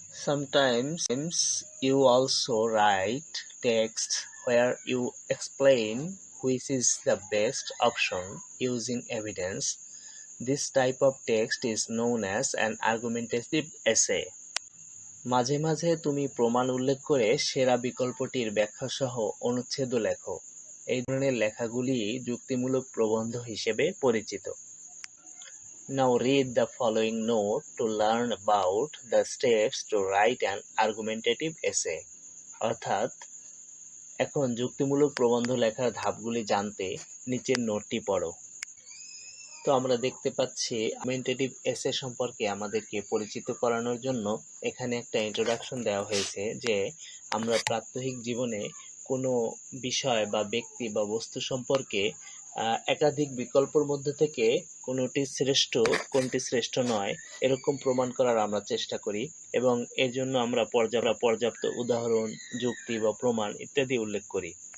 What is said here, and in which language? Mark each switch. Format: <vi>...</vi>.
<en>Sometimes you also write text where you explain which is the best option using evidence. This type of text is known as an argumentative essay.</en> <bn>মাঝে মাঝে তুমি প্রমাণ উল্লেখ করে সেরা বিকল্পটির ব্যাখ্যাসহ অনুচ্ছেদ লেখো। এই ধরনের লেখাগুলি যুক্তিমূলক প্রবন্ধ হিসেবে পরিচিত।</bn> <en>Now read the following note to learn about the steps to write an argumentative essay.</en> <bn>অর্থাৎ এখন যুক্তিমূলক প্রবন্ধ লেখার ধাপগুলি জানতে নিচের নোটটি পড়ো। তো আমরা দেখতে পাচ্ছি আর্গুমেন্টেটিভ এসে সম্পর্কে আমাদেরকে পরিচিত করানোর জন্য এখানে একটা ইন্ট্রোডাকশন দেওয়া হয়েছে যে আমরা প্রাত্যহিক জীবনে কোনো বিষয় বা ব্যক্তি বা বস্তু সম্পর্কে একাধিক বিকল্পের মধ্যে থেকে কোনটি শ্রেষ্ঠ কোনটি শ্রেষ্ঠ নয় এরকম প্রমাণ করার আমরা চেষ্টা করি, এবং এর জন্য আমরা পর্যাপ্ত উদাহরণ, যুক্তি বা প্রমাণ ইত্যাদি উল্লেখ করি।</bn>